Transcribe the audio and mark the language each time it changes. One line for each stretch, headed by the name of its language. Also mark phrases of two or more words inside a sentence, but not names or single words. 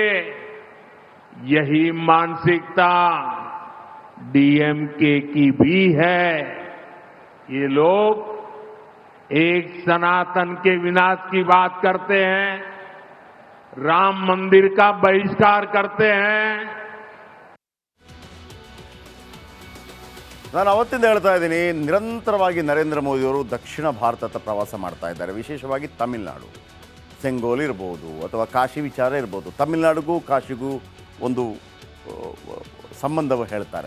Hindi: यही मानसिकता DMK की भी है. ये लोग एक सनातन के विनाश की बात करते हैं, राम मंदिर का बहिष्कार करते हैं.
Kannada: ನಾನು ಅವತ್ತಿಂದ ಹೇಳ್ತಾ ಇದ್ದೀನಿ, ನಿರಂತರವಾಗಿ ನರೇಂದ್ರ ಮೋದಿಯವರು ದಕ್ಷಿಣ ಭಾರತದ ಪ್ರವಾಸ ಮಾಡ್ತಾ ಇದ್ದಾರೆ. ವಿಶೇಷವಾಗಿ ತಮಿಳುನಾಡು, ಸೆಂಗೋಲ್ ಇರ್ಬೋದು ಅಥವಾ ಕಾಶಿ ವಿಚಾರ ಇರ್ಬೋದು. ತಮಿಳುನಾಡಿಗೂ ಕಾಶಿಗೂ ಒಂದು ಸಂಬಂಧವು ಹೇಳ್ತಾರೆ.